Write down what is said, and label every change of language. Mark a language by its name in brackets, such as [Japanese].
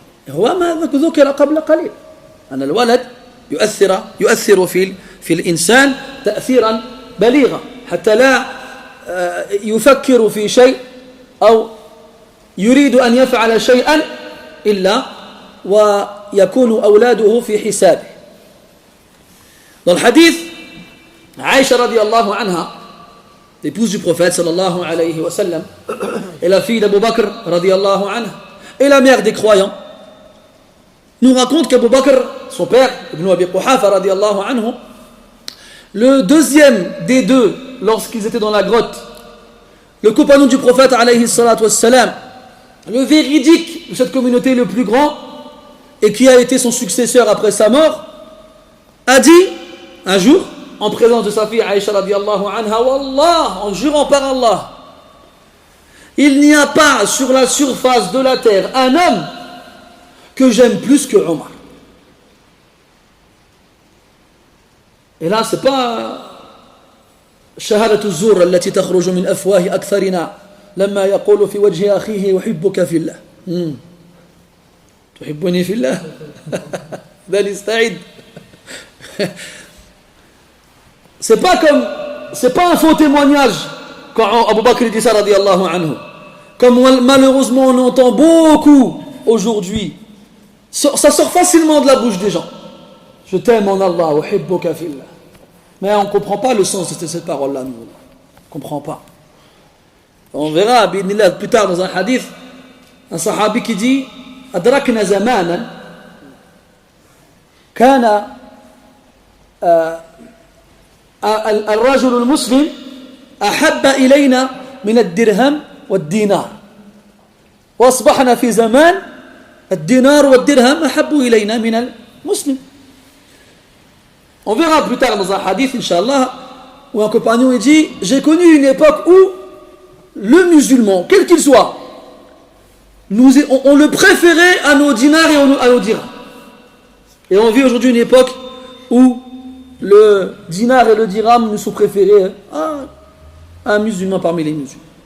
[Arabic] هو ما ذكر قبل قليل أن الولد يؤثر في الإنسان تأثيرا بليغا حتى لا يفكر في شيء أو يريد أن يفعل شيئا إلا ويكون أولاده في حسابه. [French] Dans le hadith, Aïcha radiallahu anha, l'épouse du prophète sallallahu alayhi wa sallam, et la fille d'Abu Bakr radiallahu anha, et la mère des croyants, nous raconte qu'Abu Bakr, son père, Ibn Abi Quhafa radiallahu anhu, le deuxième des deux, lorsqu'ils étaient dans la grotte, le compagnon du prophète alayhi salatu wassalam, le véridique de cette communauté le plus grand, et qui a été son successeur après sa mort, a dit un jour, en présence de sa fille Aïcha radiallahu anha, Wallah, en jurant par Allah, il n'y a pas sur la surface de la terre un homme que j'aime plus que Omar. Et là, c'est pas [Arabic] شهادة الزور التي تخرج من أفواه أكثرنا لما يقول في وجه أخيه يحبك في الله تحبني في الله ده يستعد. [French] C'est pas un faux témoignage quand Abu Bakr dit ça radiyallahu anhu, comme malheureusement on entend beaucoup aujourd'hui. Ça sort facilement de la bouche des gens. Je t'aime en Allah, [Arabic] uhibbuka fillah. [French] Mais on ne comprend pas le sens de cette parole-là, nous. On ne comprend pas. On verra plus tard dans un hadith un sahabi qui dit [Arabic] أدركنا زمانا كان الرجل المسلم أحب إلينا من الدرهم والدينار وأصبحنا في زمان الدينار والدرهم أحب إلينا من المسلم. [French] On verra plus tard dans un hadith, Inch'Allah, où un compagnon dit j'ai connu une époque où le musulman, quel qu'il soit, on le préférait à nos dinars et à nos dirhams. Et on vit aujourd'hui une époque où le dinar et le dirham nous sont préférés à un musulman parmi les musulmans.